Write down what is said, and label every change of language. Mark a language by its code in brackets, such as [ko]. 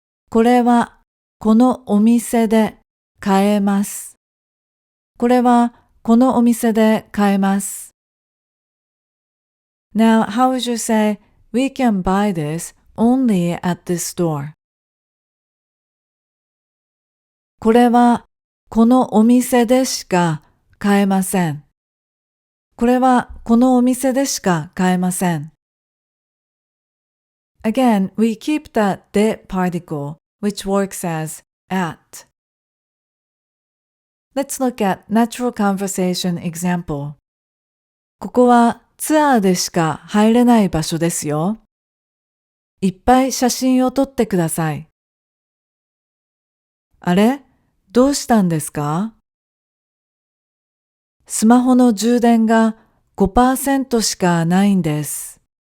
[ja] これはこのお店で買えます。これはこのお店で買えます。 [en] Now, how would you say, we can buy this only at this store? [ja] これはこのお店でしか買えません。これはこのお店でしか買えません。 [en] Again, we keep that de particle, which works as at. Let's look at natural conversation example. [ja] ここはツアーでしか入れない場所ですよ。いっぱい写真を撮ってください。あれ？どうしたんですか？スマホの充電が 5% しかないんです。